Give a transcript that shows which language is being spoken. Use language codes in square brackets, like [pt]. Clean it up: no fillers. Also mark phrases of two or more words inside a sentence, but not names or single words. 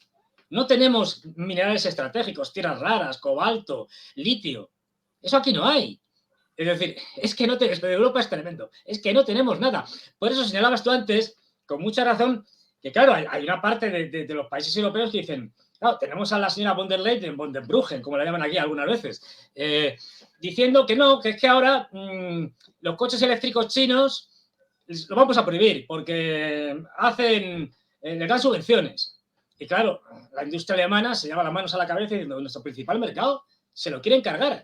[es] No tenemos minerales estratégicos, tierras raras, cobalto, litio. Eso aquí no hay. Es decir, es que no tenemos, Europa es tremendo, es que no tenemos nada. Por eso señalabas tú antes, con mucha razón, que claro, hay una parte de los países europeos que dicen, claro, tenemos a la señora von der Leyen, von der Bruggen, como la llaman aquí algunas veces, diciendo que no, que es que ahora los coches eléctricos chinos los vamos a prohibir porque les dan subvenciones. Y claro, la industria alemana se lleva las manos a la cabeza diciendo, nuestro principal mercado se lo quieren cargar.